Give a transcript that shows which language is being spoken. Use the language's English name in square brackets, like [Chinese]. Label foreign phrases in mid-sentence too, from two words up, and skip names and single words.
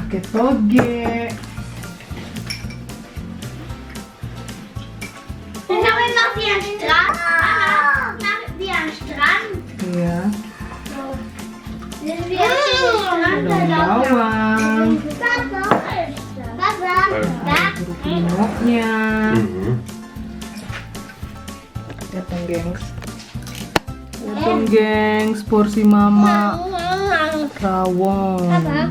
[Indonesian] Toge. [German] Dan haben wir noch wie ein Strand. Mama, wie ein Strand. [Indonesian] Iya. [German] Sind wir auf dem Strand [Indonesian] Daun bawang. Papa. Jeruk limaunya. Mhm. Lihat dong, gengs. Lihat dong, gengs. Porsi mama rawon.